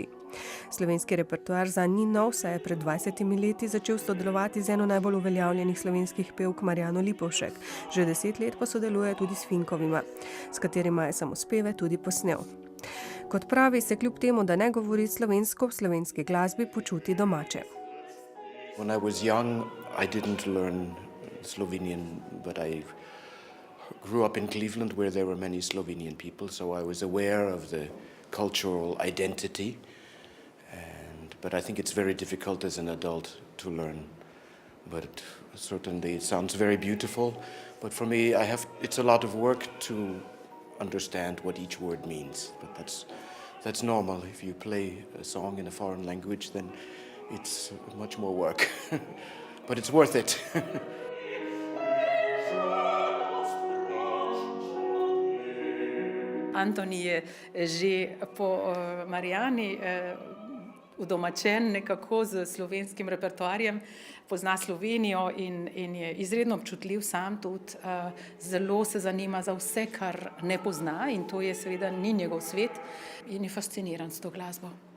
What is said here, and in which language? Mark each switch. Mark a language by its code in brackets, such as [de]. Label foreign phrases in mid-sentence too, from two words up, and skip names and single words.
[sl] Slovenski repertoar zanj ni nov, saj je pred 20 leti začel sodelovati z eno najbolj uveljavljenih slovenskih pevk Marjano Lipovšek. Že 10 let pa sodeluje tudi s Finkovima, s katerima je samospeve tudi posnel. Kot pravi, se kljub temu, da ne govori slovensko, v slovenski glasbi počuti domače. [en] When I was young, I didn't learn Slovenian, but I grew up in Cleveland where there were many Slovenian people, so I was aware of the cultural identity. But I think it's very difficult as an adult to learn. But certainly it sounds very beautiful. But for me, it's a lot of work to understand what each word means. But that's normal. If you play a song in a foreign language, then it's much more work. But it's worth it. [sl] Antoni je že po Marijani udomačen nekako z slovenskim repertoarjem, pozna Slovenijo in je izredno občutljiv sam tudi, zelo se zanima za vse, kar ne pozna, in to je seveda ni njegov svet, in je fasciniran s to glasbo.